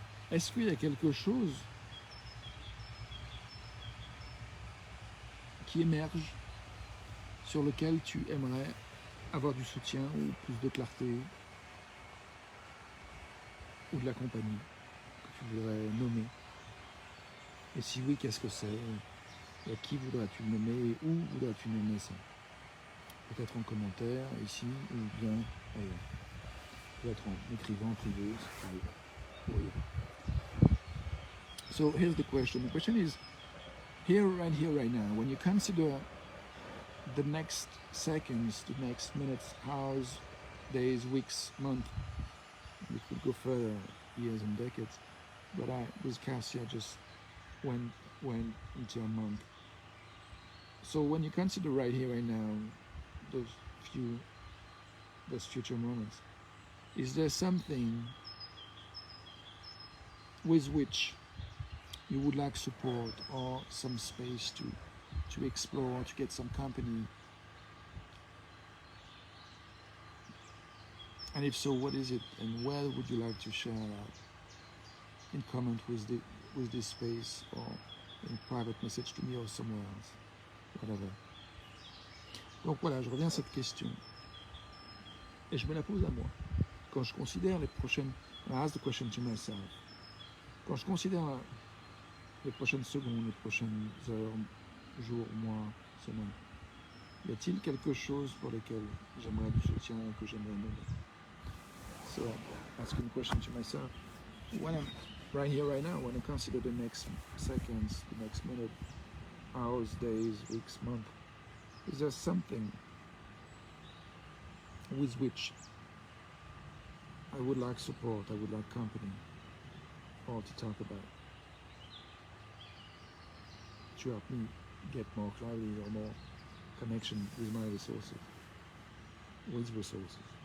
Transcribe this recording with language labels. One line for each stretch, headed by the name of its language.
French: Est-ce qu'il y a quelque chose qui émerge sur lequel tu aimerais avoir du soutien ou plus de clarté ou de la compagnie que tu voudrais nommer? Et si oui, qu'est-ce que c'est? Et à qui voudrais-tu le nommer et où voudrais-tu nommer ça? Peut-être en commentaire ici ou bien ailleurs. Peut-être en écrivant en privé si tu veux. Oui.
English: So here's the question. The question is, here, right now, when you consider the next seconds, the next minutes, hours, days, weeks, months, we could go further, years and decades, but with Cassia, just went into a month. So when you consider right here, right now, those future moments, is there something with which you would like support or some space to explore, to get some company? And if so, what is it, and where would you like to share that in comment with this space, or in private message to me or somewhere else, whatever.
French: Donc voilà, je reviens à cette question et je me la pose à moi. Quand je considère les prochaines,
English: I ask the question to myself.
French: Quand je considère les prochaines secondes, les prochaines heures, jours, mois, semaines? Y a-t-il quelque chose pour lequel j'aimerais du soutien et que j'aimerais donner?
English: So, asking a question to myself, when I'm right here, right now, when I consider the next seconds, the next minute, hours, days, weeks, month, is there something with which I would like support, I would like company, or to talk about, to help me get more clarity or more connection with my resources, with resources?